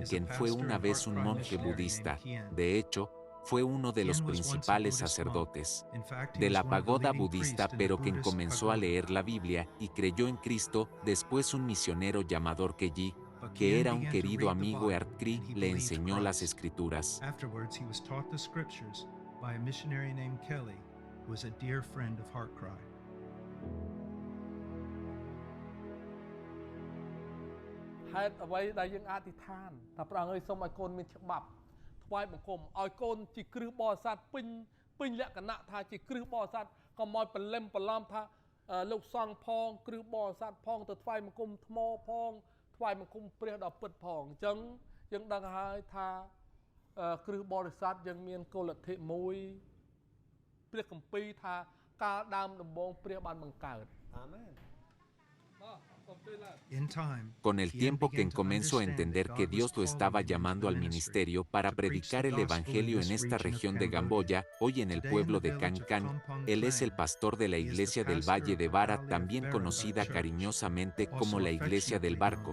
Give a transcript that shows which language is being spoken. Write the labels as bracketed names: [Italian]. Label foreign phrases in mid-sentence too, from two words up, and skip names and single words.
[Spanish] Ken fue una vez un monje budista. De hecho, fue uno de los principales sacerdotes de la pagoda budista, pero Ken comenzó a leer la Biblia y creyó en Cristo. Después un misionero llamado Kelly, que era un querido amigo de Artri, le enseñó las escrituras. [English] Afterwards, he was taught the scriptures by a missionary named Kelly, who was a dear friend of Heartcry. [Khmer] ហេតុអ្វីដែលយើងអធិដ្ឋានថាព្រះអង្គអើយសូមឲ្យកូនមានច្បាប់ថ្វាយបង្គំឲ្យកូនជាគ្រឹះបរិស័ទពេ ញលក្ខណៈថាជាគ្រឹះបរិស័ទកុំឲ្យបលឹមបឡំថាលោកសង្ឃផងគ្រឹះបរិស័ទផងទៅថ្វាយបង្គំថ្មផងថ្វាយបង្គំព្រះដ៏ពិតផងអញ្ចឹងយើងដឹងហើយថាគ្រឹះបរិស័ទយើងមានគោលលទ្ធិមួយព្រះគម្ពីរថាកាលដើមដំបូងព្រះបានបង្កើតអាមែន [Spanish] Con el tiempo Ken comenzó a entender que Dios lo estaba llamando al ministerio para predicar el evangelio en esta región de Gamboya, hoy en el pueblo de Kankan. Él es el pastor de la iglesia del Valle de Bara, también conocida cariñosamente como la iglesia del barco.